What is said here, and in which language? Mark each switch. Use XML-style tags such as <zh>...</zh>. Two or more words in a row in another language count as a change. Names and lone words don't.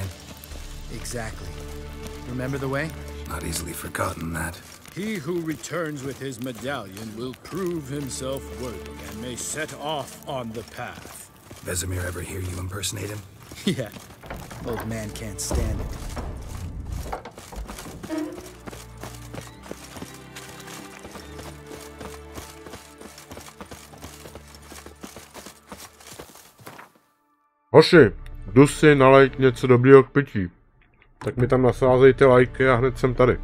<en>Exactly. Remember the way? Not easily forgotten, that. He who returns with his medallion will prove himself worthy and may set off on the path. Vesemir ever hear you impersonate him? Yeah. Old man can't stand it.</en> <cs>Hoši, jdu si nalejt něco dobrýho k pití. Tak mi tam nasázejte lajky a hned jsem tady.</cs>